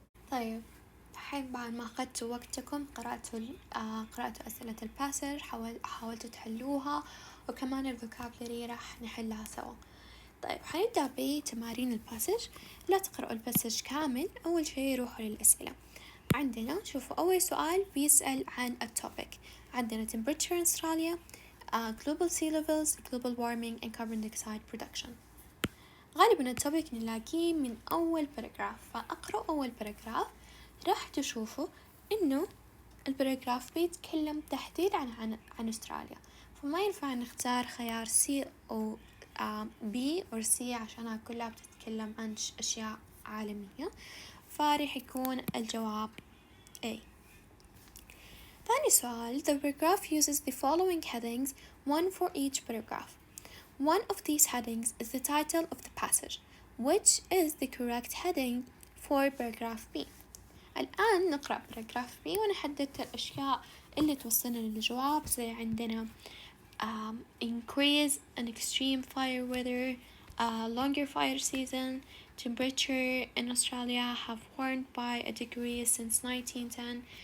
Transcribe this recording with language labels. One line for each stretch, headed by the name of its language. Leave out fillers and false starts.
Arabic: طيب الحين بعد ما أخذتوا وقتكم قرأتوا أسئلة الباسج، حاولتوا تحلوها، وكمان الفوكابلري راح نحلها سوا. طيب حنبدأ بتمارين الباسج. لا تقرأوا الباسج كامل، أول شيء روحوا للأسئلة. عندنا شوفوا أول سؤال بيسأل عن التوبيك، عندنا
English: temperature in Australia, global sea levels, global warming and carbon dioxide production.
Arabic: غالبا التوبيك نلاقيه من أول باراجراف، فأقرأ أول باراجراف راح تشوفوا إنه الباراجراف بيتكلم تحديد عن أستراليا، فما ينفع نختار خيار C أو B أو C عشانها كلها بتتكلم عن أشياء عالمية، فراح يكون الجواب A. ثاني سؤال
English: the paragraph uses the following headings, one for each paragraph. One of these headings is the title of the passage, which is the correct heading for paragraph B.
Arabic: الآن نقرأ
English: paragraph B
Arabic: ونحدد الأشياء اللي توصلنا للجواب، زي عندنا
English: increase in extreme fire weather, longer fire season, temperature in Australia have warmed by a degree since 1910.